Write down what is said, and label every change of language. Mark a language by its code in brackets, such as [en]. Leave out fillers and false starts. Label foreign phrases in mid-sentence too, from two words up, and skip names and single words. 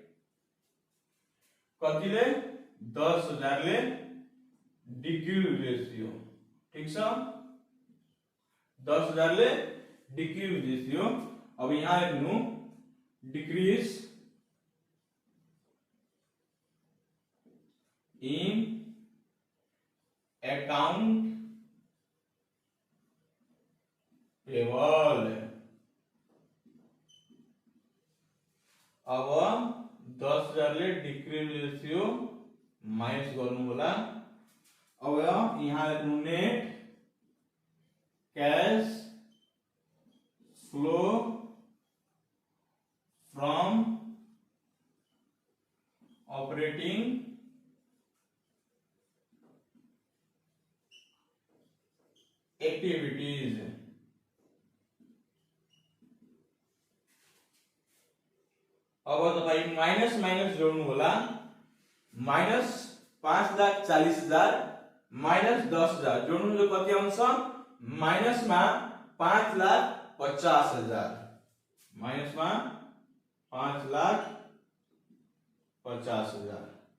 [ne] कतिले 10,000 ले डिक्रीज हुँदैछ ठीक छ 10,000 ले डिक्रीज हुँदैछ अब यहाँ लेख्नु [en] decrease in account [ne] payable अब 10,000 ले [en] decrease ratio minus [ne] गर्नु होला अब यहाँ लेख्नु नेट [en] cash flow from operating activities अब [ne] तपाई [en] minus minus [ne] जोड्नु होला माइनस 5,40,000 माइनस 10,000 जोड्नु जो कति आउँछ माइनस मा 5,50,000 माइनस मा 5,50,000